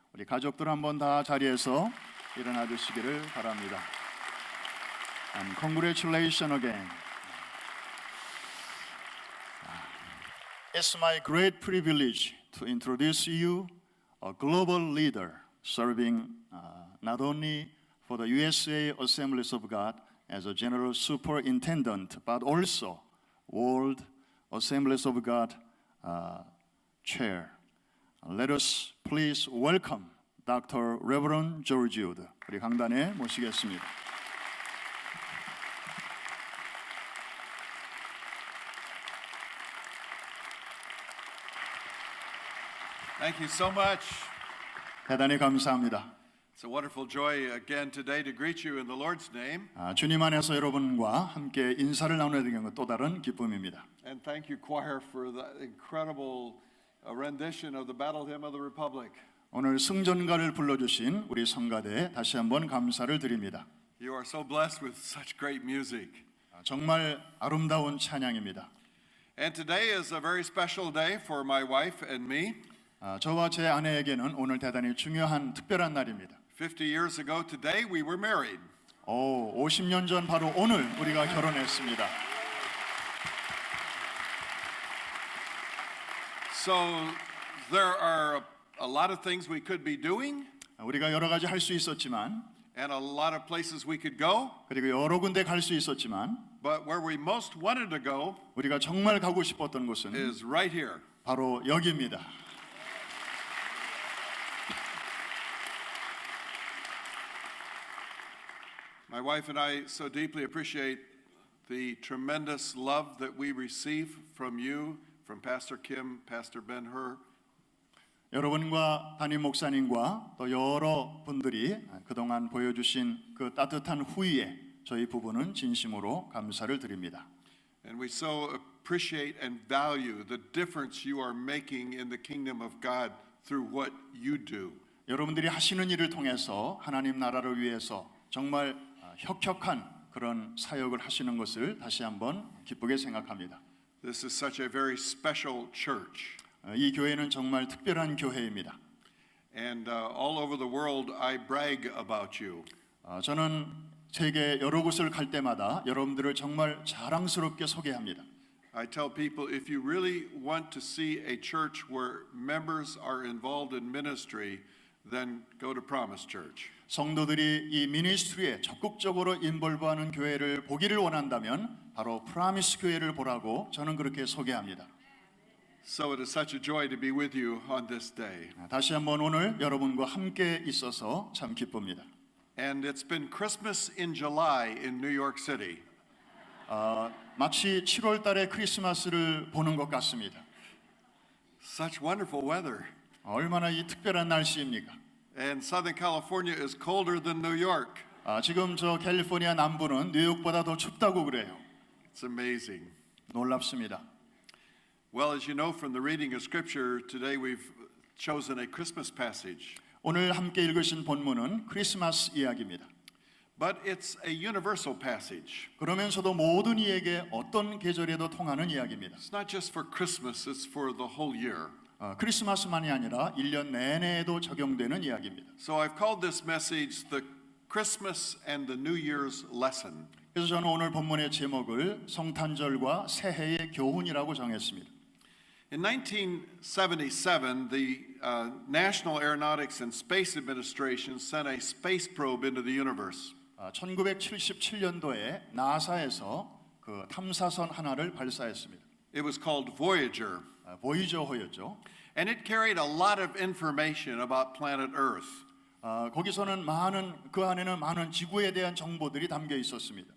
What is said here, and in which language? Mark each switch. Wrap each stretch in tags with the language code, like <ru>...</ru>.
<ko>우리 가족들 한번 다 자리에서 일어나 주시기를 바랍니다.</ko> <en>And congratulations again. It's my great privilege to introduce you a global leader serving not only for the USA Assemblies of God as a general superintendent, but also World Assemblies of God chair. Let us please welcome Dr. Reverend George Wood.</en> <ko>우리 강단에 모시겠습니다.</ko> <en>Thank you so much.</en> <ko>대단히 감사합니다.</ko> <en>It's a wonderful joy again today to greet you in the Lord's name.</en> <ko>주님 안에서 여러분과 함께 인사를 나누게 된 건 또 다른 기쁨입니다.</ko> <en>And thank you, choir, for the incredible rendition of the Battle Hymn of the Republic.</en> <ko>오늘 승전가를 불러주신 우리 성가대에 다시 한번 감사를 드립니다.</ko> <en>You are so blessed with such great music.</en> <ko>정말 아름다운 찬양입니다.</ko> <en>And today is a very special day for my wife and me.</en> <ko>저와 제 아내에게는 오늘 대단히 중요한 특별한 날입니다.</ko> <en>50 years ago today we were married.</en> <ko>50년 전 바로 오늘 우리가 결혼했습니다.</ko> <en>So there are a lot of things we could be doing.</en> <ko>우리가 여러 가지 할 수 있었지만,</ko> <en>And a lot of places we could go.</en> <ko>그리고 여러 군데 갈 수 있었지만,</ko> <en>But where we most wanted to go</en> <ko>우리가 정말 가고 싶었던 곳은</ko> <en>is right here.</en> <ko>바로 여기입니다.</ko> <en>My wife and I so deeply appreciate the tremendous love that we receive from you, from Pastor Kim, Pastor Ben-Hur.</en> <ko>여러분과 담임 목사님과 또 여러 분들이 그동안 보여주신 그 따뜻한 후위에 저희 부부는 진심으로 감사를 드립니다.</ko> <en>And we so appreciate and value the difference you are making in the kingdom of God through what you do.</en> <ko>여러분들이 하시는 일을 통해서 하나님 나라를 위해서 정말 혁혁한 그런 사역을 하시는 것을 다시 한번 기쁘게 생각합니다.</ko> <en>This is such a very special church.</en> <ko>이 교회는 정말 특별한 교회입니다.</ko> <en>And all over the world I brag about you.</en> <ko>저는 세계 여러 곳을 갈 때마다 여러분들을 정말 자랑스럽게 소개합니다.</ko> <en>I tell people if you really want to see a church where members are involved in ministry, then go to Promise Church.</en> <ko>성도들이 이 미니스트리에 적극적으로 인볼브하는 교회를 보기를 원한다면 바로 프라미스 교회를 보라고 저는 그렇게 소개합니다.</ko> <en>So it is such a joy to be with you on this day.</en> <ko>다시 한번 오늘 여러분과 함께 있어서 참 기쁩니다.</ko> <en>And it's been Christmas in July in New York City.</en> <ko>마치 7월 달에 크리스마스를 보는 것 같습니다.</ko> <en>Such wonderful weather.</en> <ko>얼마나 이 특별한 날씨입니까?</ko> <en>And Southern California is colder than New York.</en> <ko>지금 저 캘리포니아 남부는 뉴욕보다 더 춥다고 그래요.</ko> <en>It's amazing.</en> <ko>놀랍습니다.</ko> <en>Well, as you know from the reading of Scripture, today we've chosen a Christmas passage.</en> <ko>오늘 함께 읽으신 본문은 크리스마스 이야기입니다.</ko> <en>But it's a universal passage.</en> <ko>그러면서도 모든 이에게 어떤 계절에도 통하는 이야기입니다.</ko> <en>It's not just for Christmas, it's for the whole year.</en> <ko>크리스마스만이 아니라 1년 내내에도 적용되는 이야기입니다.</ko> <en>So I've called this message the Christmas and the New Year's lesson.</en> <ko>그래서 저는 오늘 본문의 제목을 성탄절과 새해의 교훈이라고 정했습니다.</ko> <en>In 1977, the National Aeronautics and Space Administration sent a space probe into the universe.</en> <ko>1977년도에 나사에서 그 탐사선 하나를 발사했습니다.</ko> <en>It was called Voyager,</en> <ko>보이저호였죠.</ko> <en>and it carried a lot of information about planet Earth.</en> <ko>거기서는 그 안에는 많은 지구에 대한 정보들이 담겨 있었습니다.</ko>